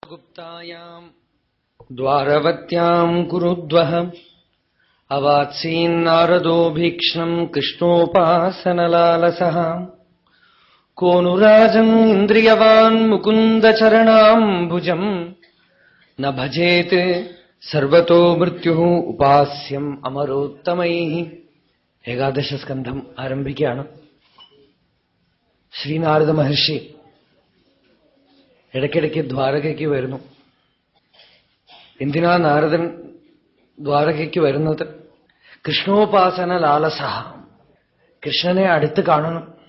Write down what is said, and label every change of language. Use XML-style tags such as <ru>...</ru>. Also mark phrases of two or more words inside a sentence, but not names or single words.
<sa>गुप्तायाम् द्वारवत्याम् कुरुद्वः अवात्सीन्नारदो भीक्ष्णम् कृष्णोपासनलालसः कोऽनुराजन् इन्द्रियवान् मुकुन्दचरणाम्बुजम् न भजेत् सर्वतो मृत्युः उपास्यम् अमरोत्तमैः.</sa> <ml>ഏകാദശസ്കന്ധം ആരംഭിക്കുകയാണ്. ശ്രീനാരദ മഹർഷി ഇടയ്ക്കിടയ്ക്ക് ദ്വാരകയ്ക്ക് വരുന്നു. എന്തിനാ നാരദൻ ദ്വാരകയ്ക്ക് വരുന്നത്?</ml> <sa>കൃഷ്ണോപാസന ലാലസഹ,</sa> <ml>കൃഷ്ണനെ അടുത്ത് കാണണം.</ml>